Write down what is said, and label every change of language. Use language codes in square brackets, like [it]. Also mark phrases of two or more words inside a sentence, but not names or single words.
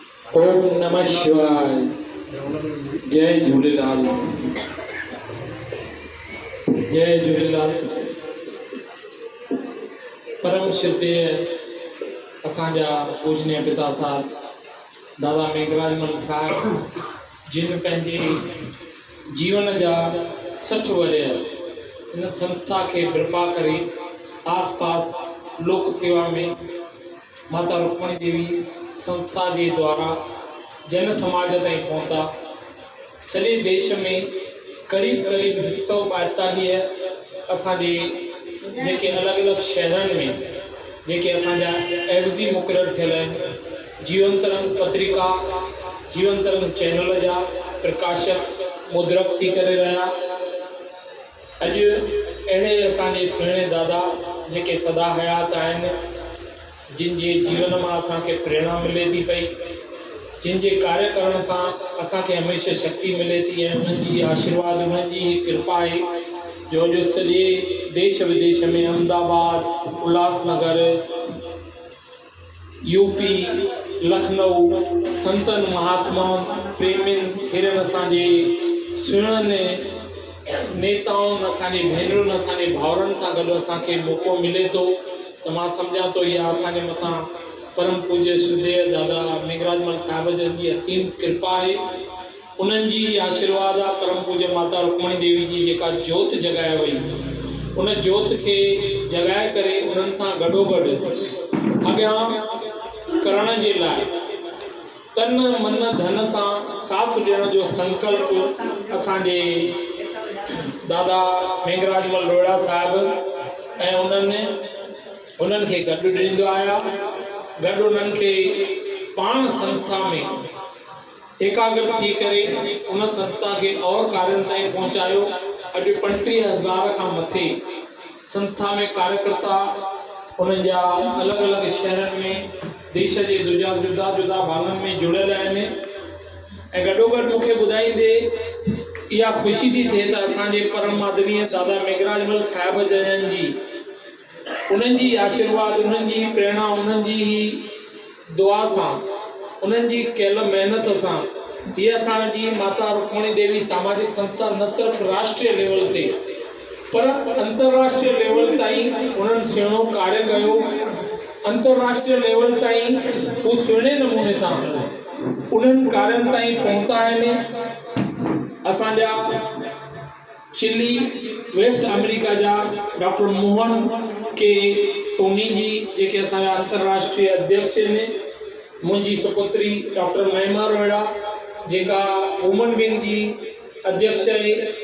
[sa] ओम नमः शिवाय। जय झूलेलाल। [sd] जय झूलेलाल। परम श्रद्धेय असांजा पूजनीय पिता साहब दादा मेघराजमल साहब, जिन पंहिंजे जीवन जा 60 वर्ष इन संस्था के कृपा करे आस पास लोक सेवा में माता रुक्मणी देवी संस्था के द्वारा जन समाज ताईं पहुंचा। सॼे देश में करीब करीब 142 असांजे जेके अलॻि अलॻि शहरनि में जेके असांजा एवज़ी मुक़ररु थियल आहिनि, जीवन तरंग पत्रिका, जीवन तरंग चैनल जा प्रकाशक मुद्रक थी करे रहिया। अॼु अहिड़े असांजे सुहिणे दादा जेके सदा हयात आहिनि, जिन जे जीवन मां असांखे प्रेरणा मिले थी पई, जिन जे कार्य करण सां असांखे हमेशह शक्ति मिले थी ऐं उन्हनि जी आशीर्वाद, उन्हनि जी कृपा आहे जो सॼे देश विदेश में अहमदाबाद, उल्हासनगर, यूपी, लखनऊ संतनि महात्माउनि प्रेमियुनि हिरनि असांजे सुहिणनि नेताउनि, असांजे भेनरुनि, असांजे भाउरनि सां गॾु असांखे मौक़ो मिले थो त मां सम्झां थो इहा असांजे मथां परम पूज्य श्रद्धेय दादा मेघराजमल साहिब जन जी असीम कृपा आहे। उन्हनि जी आशीर्वाद आहे। परम पूज्य माता रुक्मणी देवी जी जेका जोत जॻाए वई, उन जोत खे जॻाए करे उन्हनि सां गॾोगॾु अॻियां करण जे लाइ तन मन धन सां साथ ॾियण जो संकल्प असांजे दादा मेघराजमल रोहिड़ा साहिब ऐं उन्हनि खे गॾु ॾींदो आहियां। गॾु उन्हनि खे पाण संस्था में एकाग्र थी करे उन संस्था के और कार्यनि ताईं पहुचायो। अॼु 35,000 खां मथे संस्था में कार्यकर्ता उन्हनि जा अलॻि अलॻि शहरनि में देश जे जुदा जुदा भागनि में जुड़ियल आहिनि। ऐं गॾोगॾु मूंखे ॿुधाईंदे इहा ख़ुशी थी थिए त असांजे परम आदरणीय दादा मेघराजमल साहिब जन जी उन्हनि जी आशीर्वाद, उन्हनि जी प्रेरणा, उन्हनि जी दुआ सां, उन्हनि जी कयल महिनत सां हीअ असांजी माता रुक्मणी देवी सामाजिक संस्था न सिर्फ़ु राष्ट्रीय लेवल ते पर अंतर्राष्ट्रीय लेवल ताईं उन्हनि सुहिणो कार्य कयो। अंतर्राष्ट्रीय लेवल ताईं हू सुहिणे नमूने सां उन्हनि कार्यनि ताईं पहुता आहिनि। असांजा चिली वेस्ट अमेरिका जा डॉक्टर मोहन के सोनी जी जेके असांजा अंतर्राष्ट्रीय अध्यक्ष आहिनि, मुंहिंजी सुपुत्री डॉक्टर महिमा रोहिड़ा जेका वुमन विंग जी अध्यक्ष आहे,